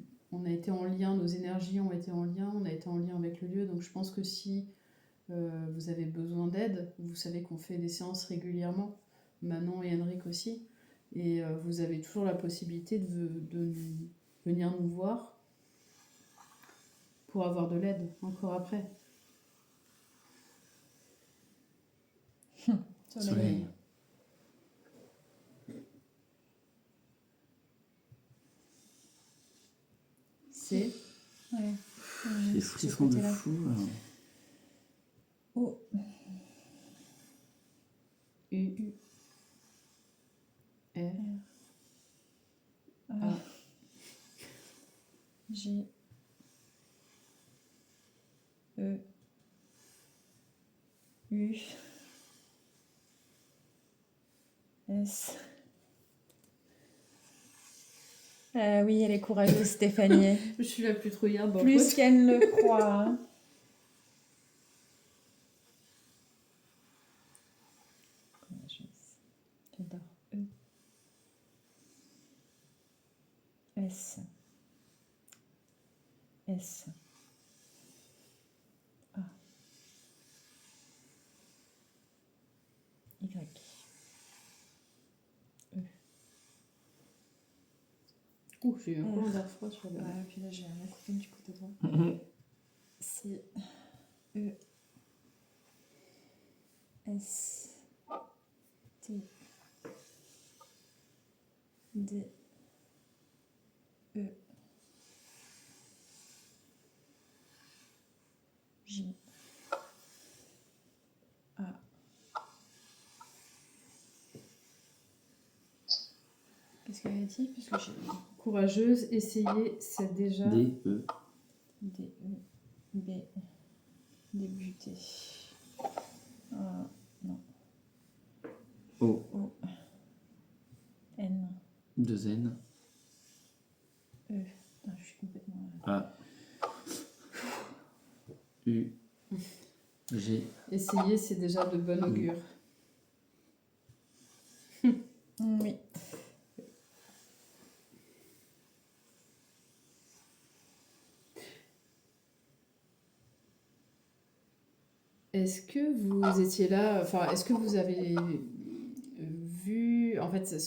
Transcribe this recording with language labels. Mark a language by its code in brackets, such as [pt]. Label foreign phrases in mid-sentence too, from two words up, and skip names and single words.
[fr] On a été en lien, nos énergies ont été en lien, on a été en lien avec le lieu, donc je pense que si vous avez besoin d'aide, vous savez qu'on fait des séances régulièrement, Manon et Henrik aussi, et vous avez toujours la possibilité de venir nous voir pour avoir de l'aide encore après. Soleil. C'est Ouais. J'ai des Ce frissons de côté-là. fou. O. U. R. A. G. E. U. S. Ah oui, elle est courageuse, Stéphanie. Je suis la plus trouillarde dans le Plus poste. qu'elle ne le croit. Hein. J'adore. E. S. S. A. Y. Ouh, j'ai eu un courant d'air froid sur le... Ouais, puis là j'ai un coupé du côté droit. C. E. S. T. D. E. J. A. Qu'est-ce qu'elle a dit? Parce que j'ai... Courageuse, essayez, c'est déjà... D, E. D. E. B. Débuter. Non. O. O. N. 2 N. E. Putain, je suis complètement... A. U. G. Essayez, c'est déjà de bon augure. Oui. Est-ce que vous étiez là, enfin, est-ce que vous avez vu, en fait, ce